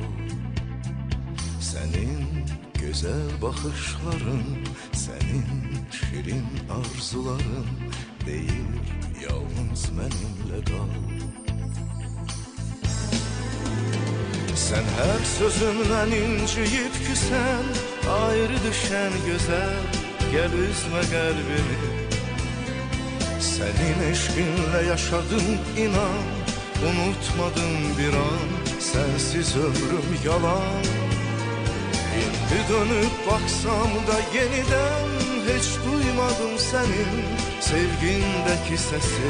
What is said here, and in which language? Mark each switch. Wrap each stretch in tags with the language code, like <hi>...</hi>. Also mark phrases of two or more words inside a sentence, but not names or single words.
<az>Sənin gözəl baxışların, sənin şirin arzuların deyib yalnız mənimlə qal. Sən hər sözümdən inciyib ki sən ayrı düşən gözəl, gəl üzmə qəlbimi.</az> <tr>Senin eşkinle yaşadım inan, unutmadım bir an, sensiz ömrüm yalan. Şimdi dönüp baksam da yeniden hiç duymadım senin sevgindeki sesi.</tr>